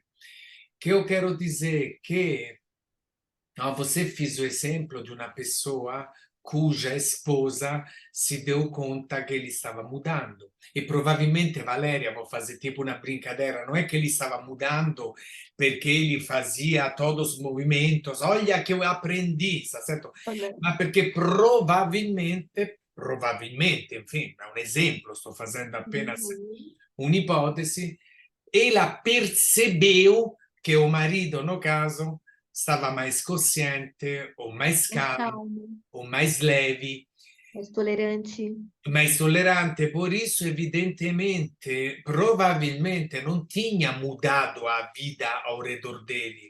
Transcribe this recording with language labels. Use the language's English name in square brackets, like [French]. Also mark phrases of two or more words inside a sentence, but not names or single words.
[Portuguese] Que eu quero dizer que você fez o exemplo de uma pessoa cuja esposa se deu conta que ele estava mudando. E provavelmente, Valéria, vou fazer tipo uma brincadeira, não é que ele estava mudando perché ele fazia todos os movimentos, olha que eu aprendi, está certo? Olha. [Italian] Ma perché [Portuguese] provavelmente, enfim, [Italian] è un esempio, sto facendo apenas Uhum. [Portuguese] un'ipotesi, ela percebeu que o marido, no caso, estava mais consciente, ou mais Mais calmo, calmo, ou mais leve, mais tolerante. mais tollerante. Por isso, evidentemente, provavelmente não tinha mudado a vida ao redor dele.